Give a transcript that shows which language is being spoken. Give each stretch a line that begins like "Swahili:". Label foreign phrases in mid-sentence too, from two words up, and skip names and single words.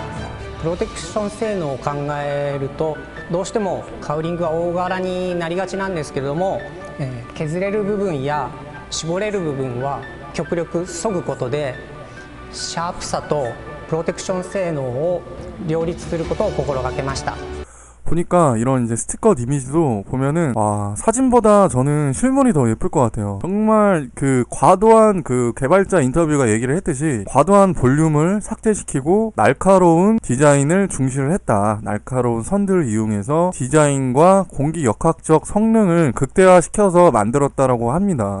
Japanese: プロテクション性能を考えるとどうしてもカウリングは大柄になりがちなんですけれども、削れる部分や絞れる部分は極力削ぐことでシャープさとプロテクション性能を両立することを心がけました。
Korean: 보니까 이런 이제 스티커 이미지도 보면은 와, 사진보다 저는 실물이 더 예쁠 것 같아요. 정말 그 과도한 그 개발자 인터뷰가 얘기를 했듯이 과도한 볼륨을 삭제시키고 날카로운 디자인을 중시를 했다. 날카로운 선들을 이용해서 디자인과 공기 역학적 성능을 극대화시켜서 만들었다라고 합니다.